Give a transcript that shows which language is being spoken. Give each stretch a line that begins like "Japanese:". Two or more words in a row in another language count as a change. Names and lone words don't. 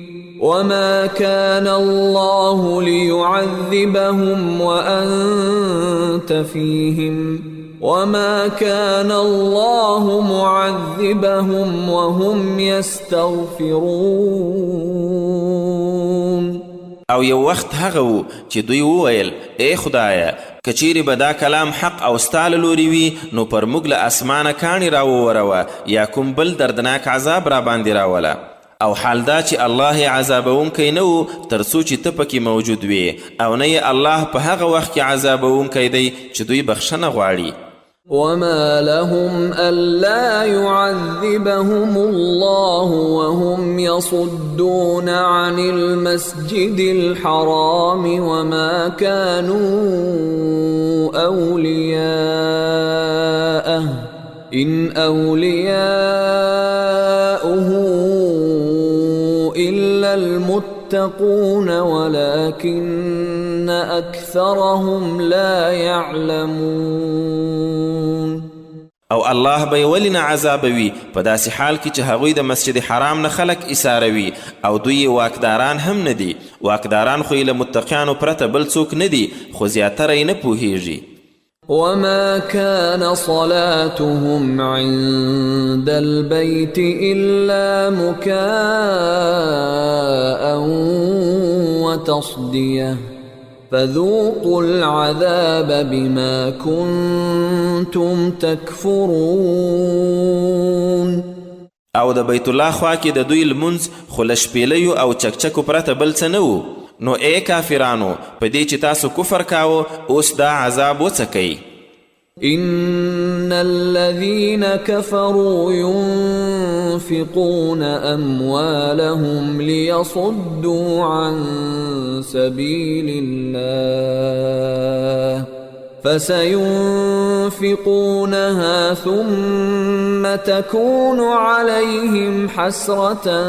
Arabic: وَمَا كَانَ اللَّهُ لِيُعَذِّبَهُمْ وَأَنْتَ فِيهِمْ وَمَا كَانَ اللَّهُ مُعَذِّبَهُمْ وَهُمْ يَسْتَغْفِرُونَ.
Pashto: او یو وخت هغه و چې دوی وویل ای خدایه، که چیرې به دا کلام حق او ستا له لورې وي نو پر موږ له اسمانه کاڼي راووروه یا کوم بل دردناک عذاب را باندې راوله. او حال دا چې الله یې عذابونکی نه و تر څو چې ته پکې موجود وې، او نه یې الله په هغه وخت کې عذابونکی دی چې دوی بخښنه غواړي.
Arabic: وما لهم ألا يعذبهم الله وهم يصدون عن المسجد الحرام وما كانوا أولياءه إن أولياؤه إلا المتقون ولكن أكثرهم لا يعلمون.
Pashto: او الله به ولې نه عذابوي په داسې حال کې چې هغوی د مسجد حرام نه خلک ایساروي او دوی واکداران هم نه دي. واکداران خو یې له متقیانو پرته بل څوک نه دي، خو زیاتره یې نه پوهیږي.
Arabic: وما كان صلاتهم عند البيت إلا مكاء وتصدية فذوقوا العذاب بما كنتم تكفرون.
Pashto: او د بیت الله خوا کې د دوی لمونځ خو له شپېلیو او چکچکو پرته بل څه نه و. نو ای کافرانو په دې چې تاسو کفر کاوه اوس دا عذاب وڅکئ.
Arabic: إن الذين كفروا ينفقون أموالهم ليصدوا عن سبيل الله فسينفقونها ثم تكون عليهم حسرة